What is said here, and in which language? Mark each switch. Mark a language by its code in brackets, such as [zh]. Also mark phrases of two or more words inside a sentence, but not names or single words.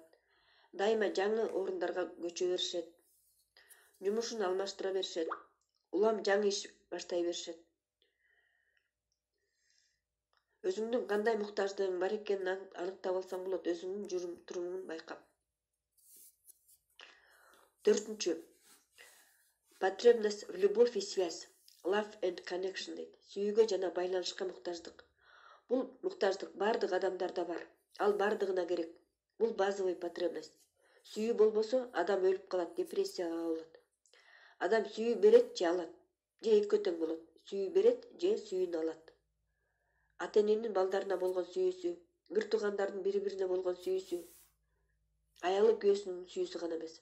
[ky] Дайыма жаңы орундарга көчө беришет. Жумушун алмаштыра беришет. Улам жаңы иш баштай беришет. Өзүңдүн кандай муктаждыгың бар экенин аныктап алсаң болот, өзүңдүн жүрүм-турумуңун байкап. 4-чү. [ru] Потребность в любовь и связь. [en] Love and connection дейт. [ky] Сүйүүгө жана байланышка муктаждык. Бул муктаждык бардык адамдарда бар. Ал бардыгына керек. Бул [ru] базовый потребность. [ky] Сүйүү болбосо адам өлүп калат, депрессияга кабылат. Адам сүйүү берет же алат, же экөө тең болот. Сүйүү берет же сүйүүнү алат. Ата-эненин балдарына болгон сүйүүсү, бир туугандардын бири-бирине болгон сүйүүсү, аялы күйөөсүнүн сүйүүсү гана эмес.